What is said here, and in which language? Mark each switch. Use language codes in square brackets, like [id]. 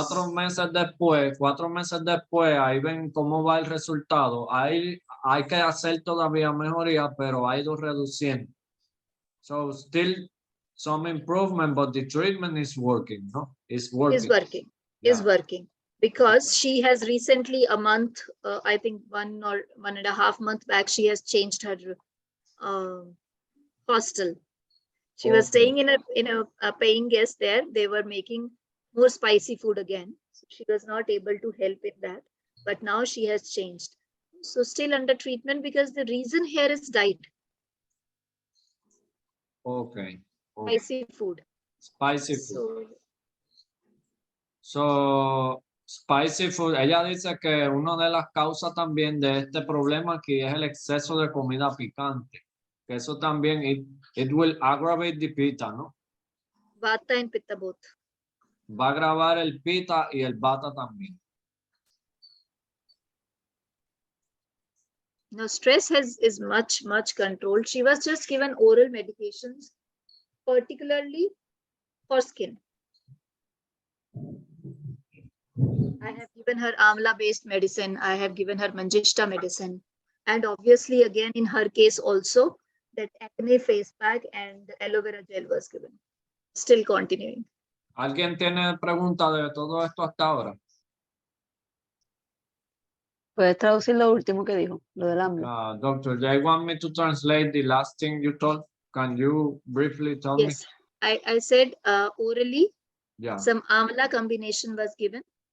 [es] 4 meses después, ahí ven cómo va el resultado. Ahí hay que hacer todavía mejoría, pero ha ido reduciendo. [en] So still some improvement, but the treatment is working, no? It's working. Is working. Is Yeah. working. Because she has recently a month, I think 1 or 1.5 months back, she has changed her hostel. She was Okay. staying in a paying guest there. They were making more spicy food again. So she was not able to help in that. But now she has changed. So still under treatment because the reason here is diet, Okay. spicy food. Spicy food. So So, spicy food. [es] Ella dice que una de las causas también de este problema aquí es el exceso de comida picante. Que eso también, [en] it will aggravate the pitta, [es] ¿no? [en] Vata and Pitta both. [es] Va a agravar el pitta y el vata también. [en] Now stress is much controlled. She was just given oral medications, particularly for skin. I have given her amla based medicine. I have given her Manjishta medicine. And obviously again in her case also that acne face pack and aloe vera gel was given. Still continuing. [es] ¿Alguien tiene pregunta de todo esto hasta ahora? Puedes traducir lo último que dijo, lo del AMLO. [en] Doctor, they want me to translate the last thing you told. Can you briefly tell me? Yes, I said orally Yeah. some amla combination was given.